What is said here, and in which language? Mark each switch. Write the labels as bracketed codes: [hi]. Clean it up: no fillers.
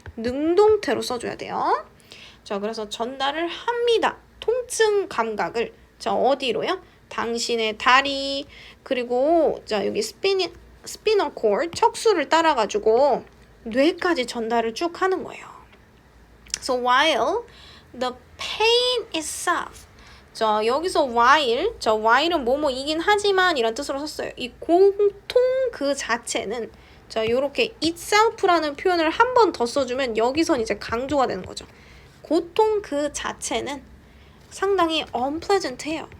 [ko] 능동태로 써줘야 돼요. 자, 그래서 전달을 합니다. 통증 감각을. 자, 어디로요? 당신의 다리, 그리고 자, 여기 스피너 코드, 척수를 따라가지고 뇌까지 전달을 쭉 하는 거예요. [en] So while the pain itself. [ko] 자, 여기서 while, 자, while은 뭐뭐이긴 하지만 이란 뜻으로 썼어요. 이 고통 그 자체는 자, 요렇게 itself라는 표현을 한 번 더 써주면 여기선 이제 강조가 되는 거죠. 고통 그 자체는 상당히 unpleasant해요.